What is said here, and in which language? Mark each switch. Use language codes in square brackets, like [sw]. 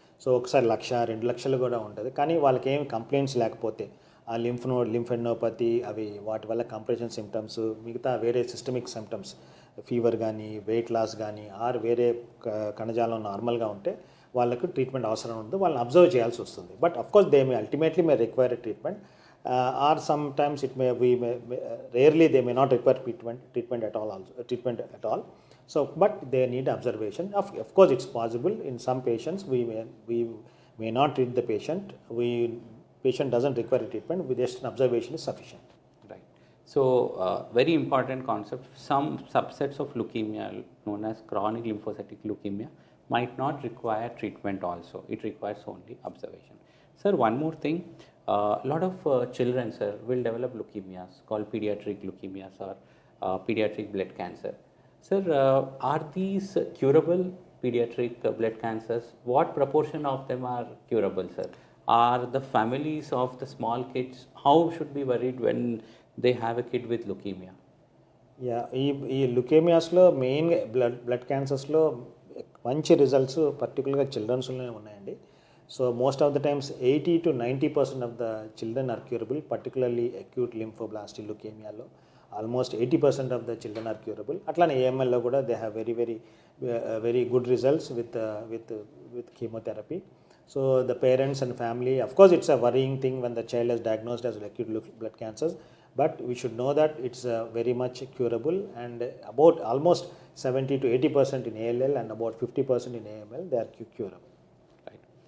[te] So ఒకసారి 1,00,000-2 లక్షలు కూడా ఉంటుంది. కానీ వాళ్ళకి ఏం కంప్లైంట్స్ లేకపోతే ఆ లింఫెనోపతి అవి వాటి వల్ల కంప్రెషన్ సిమ్టమ్స్, మిగతా వేరే సిస్టమిక్ సిమ్టమ్స్ ఫీవర్ కానీ వెయిట్ లాస్ కానీ ఆర్ వేరే కణజాలం నార్మల్గా ఉంటే వాళ్ళకు ట్రీట్మెంట్ అవసరం ఉండదు, వాళ్ళని అబ్జర్వ్ చేయాల్సి వస్తుంది. [en] But of course they may ultimately may require treatment or sometimes it may rarely they may not require treatment at all. So but they need observation. Of course it's possible in some patients we may not treat the patient. Patient doesn't require treatment, with just an observation is sufficient. Right. So very important concept. Some subsets of leukemia known as chronic lymphocytic leukemia might not require treatment also. It requires only observation. Sir, one more thing. A lot of children, sir, will develop leukemias called pediatric leukemias or pediatric blood cancer. Sir, are these curable pediatric blood cancers? What proportion of them are curable, sir? Are the families of the small kids, how should be worried when they have a kid with leukemia? [te] Yeah ఈ లుకేమియాస్లో main blood క్యాన్సర్స్లో మంచి results పర్టికులర్గా చిల్డ్రన్స్లోనే ఉన్నాయండి. [en] So most of the times 80-90% of the children are curable, particularly acute lymphoblastic లుకేమియాలో almost 80% of the children are curable. [te] అట్లానే ఏఎంఎల్లో కూడా [en] They have very good results with chemotherapy. So the parents and family, of course it's a worrying thing when the child is diagnosed as acute blood cancers, but we should know that it's very much curable, and about almost 70-80% in ALL and about 50% in AML they are curable. Right.